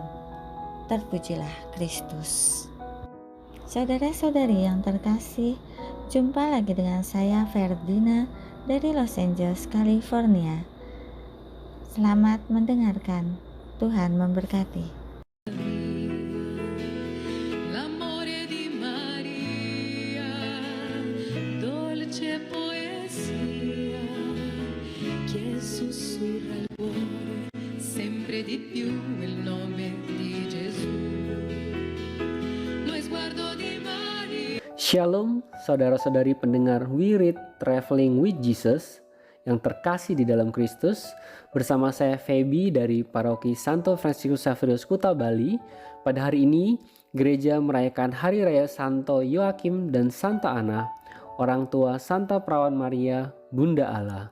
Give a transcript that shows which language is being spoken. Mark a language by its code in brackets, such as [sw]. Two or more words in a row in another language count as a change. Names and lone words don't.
[id] Terpujilah Kristus. Saudara-saudari yang terkasih, jumpa lagi dengan saya Ferdina dari Los Angeles, California. Selamat mendengarkan. Tuhan memberkati. [it] L'amore di Maria, dolce poesia che sussurra il cuore sempre di più il nome di Gesù. Lo sguardo di Maria. [id] Shalom, saudara-saudari pendengar Wirid Traveling with Jesus yang terkasih di dalam Kristus. Bersama saya Feby dari Paroki Santo Fransiskus Xaverius Kuta Bali. Pada hari ini, gereja merayakan Hari Raya Santo Yoakim dan Santa Ana, orang tua Santa Perawan Maria, Bunda Allah.